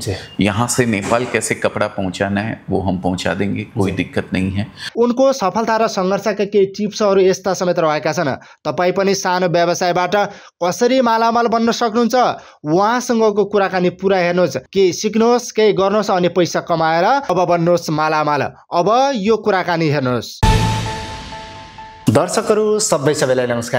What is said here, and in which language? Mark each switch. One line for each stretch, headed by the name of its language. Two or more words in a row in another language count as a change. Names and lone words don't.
Hindi: यहाँ से नेपाल कैसे कपड़ा पहुँचाना है वो हम पहुँचा देंगे, कोई दिक्कत नहीं है।
Nepali: उनको सफलता र सङ्घर्षका केही टिप्सहरू यस्ता समेत रहेका छन्। तपाईँ पनि सानो व्यवसायबाट कसरी मालामाल बन्न सक्नुहुन्छ, उहाँसँगको कुराकानी पुरा हेर्नुहोस्, केही सिक्नुहोस्, केही गर्नुहोस् अनि पैसा कमाएर अब बन्नुहोस् मालामाल। अब यो कुराकानी हेर्नुहोस्। दर्शकहरू सबैलाई नमस्कार।